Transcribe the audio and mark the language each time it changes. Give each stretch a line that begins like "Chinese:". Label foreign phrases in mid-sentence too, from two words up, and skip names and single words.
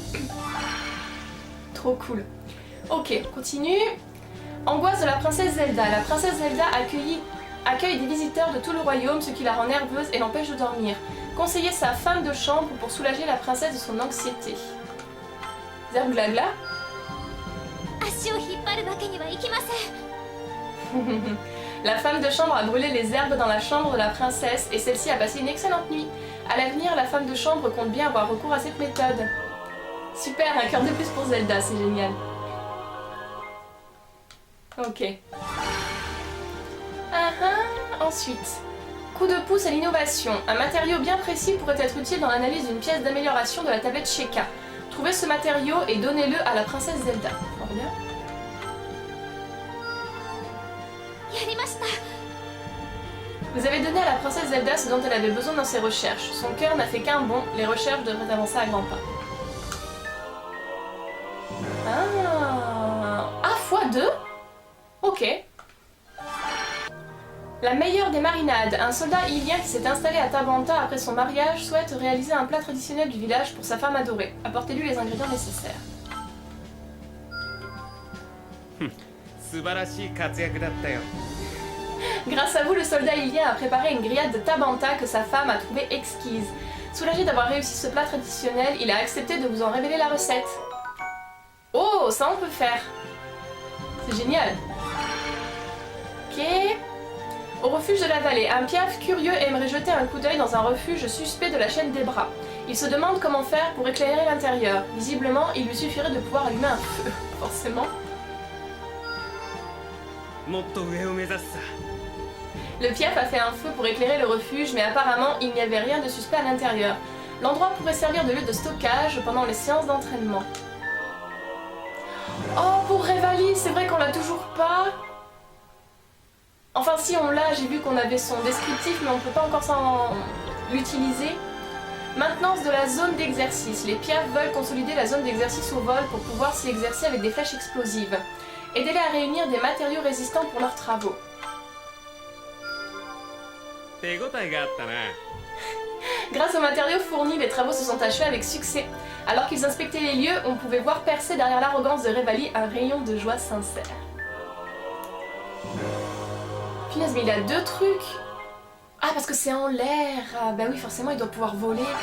French: Trop cool. Ok, on continue. Angoisse de la princesse Zelda. La princesse Zelda accueille des visiteurs de tout le royaume, ce qui la rend nerveuse et l'empêche de dormir. Conseillez sa femme de chambre pour soulager la princesse de son anxiété. Zerglagla.
Japanese: 足を引っ張るわけにはいきません。
French: La femme de chambre a brûlé les herbes dans la chambre de la princesse et celle-ci a passé une excellente nuit. À l'avenir, la femme de chambre compte bien avoir recours à cette méthode. Super, un cœur de plus pour Zelda, c'est génial. Ok. Ensuite, coup de pouce à l'innovation. Un matériau bien précis pourrait être utile dans l'analyse d'une pièce d'amélioration de la tablette Sheikah. Trouvez ce matériau et donnez-le à la princesse Zelda. Fort bien.
Japanese: やりました。
French: Vous avez donné à la princesse Zelda ce dont elle avait besoin dans ses recherches. Son cœur n'a fait qu'un bond, les recherches devraient avancer à grands pas. Ah, x2 Ok. La meilleure des marinades. Un soldat ilien qui s'est installé à Tabanta après son mariage souhaite réaliser un plat traditionnel du village pour sa femme adorée. Apportez-lui les ingrédients nécessaires.
Japanese: 素晴らしい活躍だったよ。
French: Grâce à vous, le soldat ilien a préparé une grillade de Tabanta que sa femme a trouvée exquise. Soulagé d'avoir réussi ce plat traditionnel, il a accepté de vous en révéler la recette. Oh, ça on peut faire. C'est génial. Ok. Au refuge de la vallée, un piaf curieux aimerait jeter un coup d'œil dans un refuge suspect de la chaîne des bras. Il se demande comment faire pour éclairer l'intérieur. Visiblement, il lui suffirait de pouvoir allumer un feu, forcément.
Japanese: もっと上を目指すさ。
French: Le piaf a fait un feu pour éclairer le refuge, mais apparemment, il n'y avait rien de suspect à l'intérieur. L'endroit pourrait servir de lieu de stockage pendant les séances d'entraînement. Oh, pour Revali, c'est vrai qu'on l'a toujours pas. Enfin, si on l'a, j'ai vu qu'on avait son descriptif, mais on peut pas encore l'utiliser. Maintenance de la zone d'exercice. Les piafs veulent consolider la zone d'exercice au vol pour pouvoir s'y exercer avec des flèches explosives. Aidez-les à réunir des matériaux résistants pour leurs travaux.
Japanese: 手応えがあったな。
French: Grâce aux matériaux fournis, les travaux se sont achevés avec succès. Alors qu'ils inspectaient les lieux, on pouvait voir percer derrière l'arrogance de Revali un rayon de joie sincère. Punaise, mais il a deux trucs. Ah, parce que c'est en l'air. Ah, bah oui, forcément, il doit pouvoir voler.